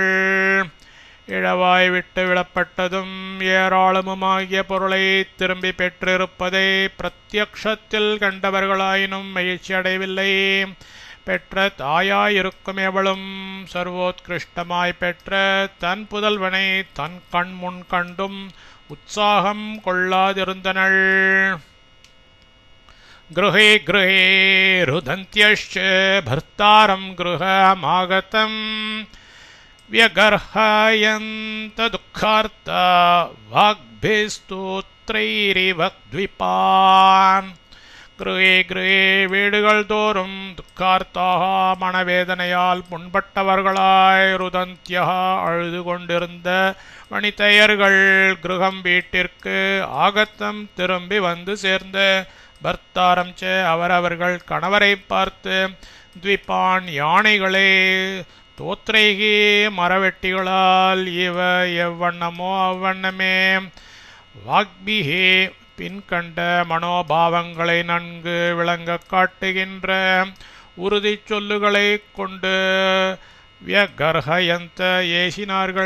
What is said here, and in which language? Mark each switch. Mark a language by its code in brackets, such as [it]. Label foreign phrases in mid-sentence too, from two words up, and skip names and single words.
[ta] இழவாய் விட்டு விடப்பட்டதும் ஏராளமுமாகிய பொருளை திரும்பி பெற்றிருப்பதை பிரத்யக்ஷத்தில் கண்டவர்களாயினும் மகிழ்ச்சி அடைவில்லை. பெற்ற தாயாயிருக்கும் எவளும் சர்வோத்கிருஷ்டமாய் பெற்ற தன் புதல்வனை தன் கண் முன் கண்டும் உற்சாகம் கொள்ளாதிருந்தனள். [sa] गृहे गृहे रुदन्त्यश्च भर्तारं गृहमागतं व्यगर्हयन्त दुःखार्ता वाग्भिस्तोत्रैरिव द्विपान्. गृहे गृहे [ta] வீடுகள் தோறும் துக்கார்த்தாக மனவேதனையால் புண்பட்டவர்களாய் ருதந்தியா அழுது கொண்டிருந்த வனிதையர்கள் கிருகம் வீட்டிற்கு ஆகத்தம் திரும்பி வந்து சேர்ந்த [sa] भर्तारं च [ta] அவரவர்கள் கணவரை பார்த்து த்விபான் யானைகளே தோத்ரைகி மரவெட்டிகளால் இவ எவ்வண்ணமோ அவ்வண்ணமே வாக்பிஹே பின்கண்ட மனோபாவங்களை நன்கு விளங்க காட்டுகின்ற உறுதி சொல்லுகளை கொண்டு வியகர்ஹயந்த ஏசினார்கள்.